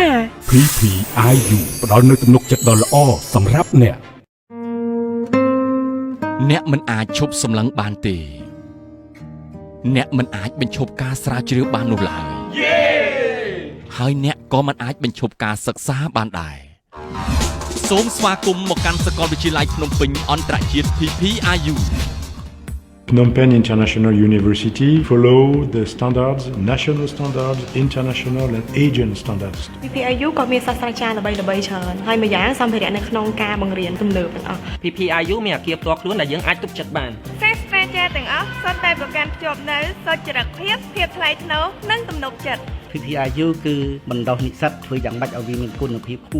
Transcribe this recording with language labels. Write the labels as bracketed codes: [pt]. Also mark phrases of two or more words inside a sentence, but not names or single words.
[km] PPIU ផ្ដល់នូវទំនុកចិត្តដ៏ល្អសម្រាប់អ្នកមិនអាចឈប់សម្លឹងបានទេអ្នកមិនអាចបញ្ឈប់ការស្រាវជ្រាវបាននោះឡើយហើយអ្នកក៏មិនអាចបញ្ឈប់ការសិក្សាបានដែរសូមស្វាគមន៍មកកាន់សាកលវិទ្យាល័យភ្នំពេញអន្តរជាតិ PPIU [en] Phnom Penh International University follow the standards, national standards, international and Asian standards. [km] PPIU ក៏មានសាស្ត្រាចារ្យល្បីៗច្រើនហើយម្យ៉ាងសម្ភារៈនៅក្នុងការបង្រៀនទំនើបទាំងអស់ PPIU មានអគារផ្ទាល់ខ្លួនដែលយើងអាចទុកចិត្តបាន សាស្ត្រាចារ្យទាំងអស់សុទ្ធតែប្រកាន់ភ្ជាប់នូវសុចរិតភាពថ្លៃថ្នូរនិងទំនុកចិត្ត PPIU គឺបណ្ដុះនិស្សិតធ្វើយ៉ាងម៉េចឲ្យវាមានគុណភាពខ្ពស់